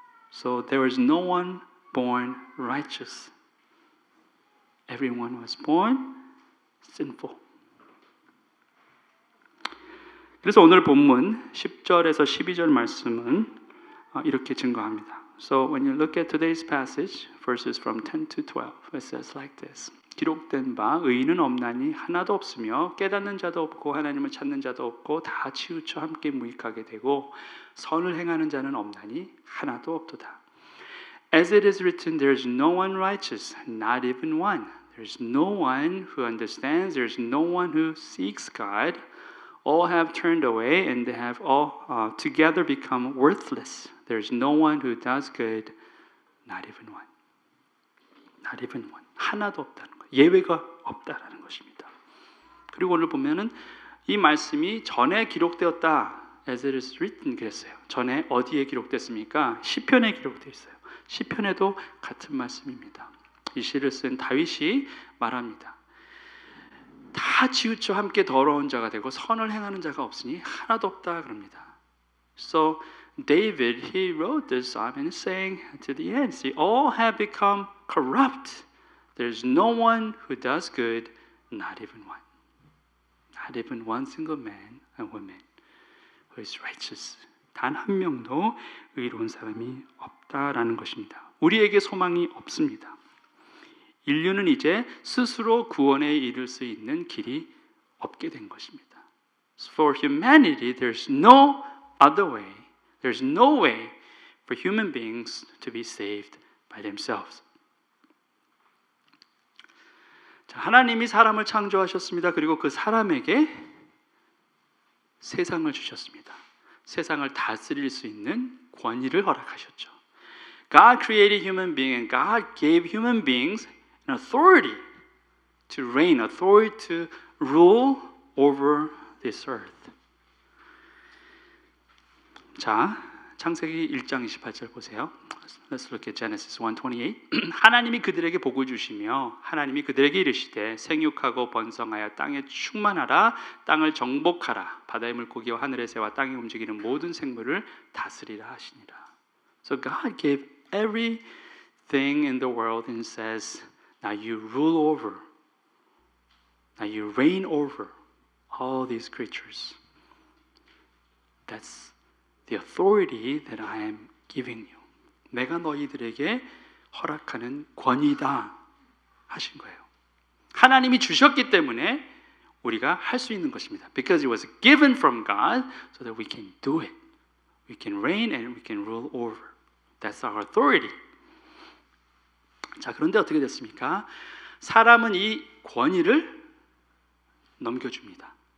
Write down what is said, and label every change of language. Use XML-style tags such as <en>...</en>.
<en>So there was no one born righteous. Everyone was born sinful.</en> <ko>그래서 오늘 본문 10절에서 12절 말씀은 이렇게 증거합니다.</ko> <en>So when you look at today's passage, verses from 10 to 12, it says like this.</en> <ko>기록된 바 의인은 없나니 하나도 없으며 깨닫는 자도 없고 하나님을 찾는 자도 없고 다 치우쳐 함께 무익하게 되고 선을 행하는 자는 없나니 하나도 없도다.</ko> <en>As it is written, there is no one righteous, not even one. There is no one who understands. There is no one who seeks God. All have turned away and they have all together become worthless. There is no one who does good, not even one. Not even one.</en> <ko>하나도 없다는 거예요. 예외가 없다라는 것입니다. 그리고 오늘 보면은 이 말씀이 전에 기록되었다.</ko> <en>As it is written</en> <ko>그랬어요. 전에 어디에 기록됐습니까? 시편에 기록되어 있어요. 시편에도 같은 말씀입니다. 이 시를 쓴 다윗이 말합니다. 다 다 치우쳐 함께 더러운 자가 되고 선을 행하는 자가 없으니 하나도 없다 그럽니다.</ko> <en>So David, he wrote this psalm and saying to the end, see, all have become corrupt. There's no one who does good, not even one. Not even one single man and woman who is righteous.</en> <ko>단 한 명도 의로운 사람이 없다라는 것입니다. 우리에게 소망이 없습니다. 인류는 이제 스스로 구원에 이를 수 있는 길이 없게 된 것입니다.</ko> <en>For humanity, there's no other way. There's no way for human beings to be saved by themselves.</en> <ko>자, 하나님이 사람을 창조하셨습니다. 그리고 그 사람에게 세상을 주셨습니다. 세상을 다스릴 수 있는 권위를 허락하셨죠.</ko> <en>God created human being and God gave human beings an authority to reign, authority to rule over this earth.</en> <ko>자, 창세기 1장 28절 보세요.</ko> <en>Let's look at Genesis 1:28.</en> <ko>하나님이 그들에게 복을 주시며 하나님이 그들에게 이르시되 생육하고 번성하여 땅에 충만하라 땅을 정복하라 바다의 물고기와 하늘의 새와 땅에 움직이는 모든 생물을 다스리라 하시니라.</ko> <en>So God gave everything in the world and says, now you rule over, now you reign over all these creatures. That's the authority that I am giving you.</en> <ko>내가 너희들에게 허락하는 권위다 하신 거예요. 하나님이 주셨기 때문에 우리가 할 수 있는 것입니다.</ko> <en>Because it was given from God so that we can do it. We can reign and we can rule over. That's our authority.</en> <ko>자, 그런데 어떻게 됐습니까? 사람은 이 권위를 넘겨줍니다.</ko>